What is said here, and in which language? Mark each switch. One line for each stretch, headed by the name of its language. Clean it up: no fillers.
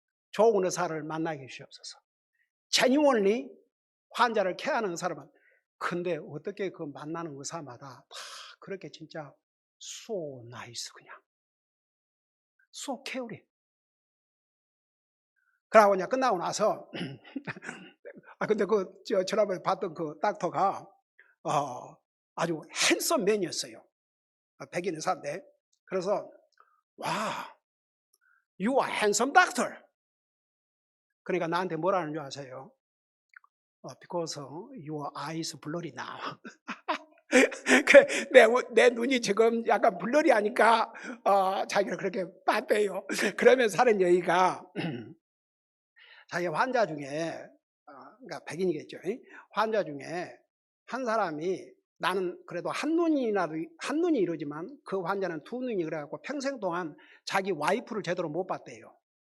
Korean: 좋은 의사를 만나게 해주시옵소서. genuinely 환자를 케어하는 의사를 근데 어떻게 그 만나는 의사마다 다 그렇게 진짜
English: so nice,
Korean: 그냥
English: so caring.
Korean: 그러고 그냥 끝나고 나서 근데 지난번에 봤던 그 닥터가 아주 핸섬 맨이었어요. 백인 의사인데. 그래서 와,
English: you are handsome doctor.
Korean: 그러니까 나한테 뭐라는 줄 아세요?
English: Because your eyes blurry now.
Korean: 내 눈이 지금 약간 블러리 하니까 자기를 그렇게 봤대요. 그러면서 하는 얘기가 자기 환자 중에, 그러니까 백인이겠죠. 환자 중에 한 사람이, 나는 그래도 한 눈이 이러지만 그 환자는 두 눈이 그래갖고 평생 동안 자기 와이프를 제대로 못 봤대요.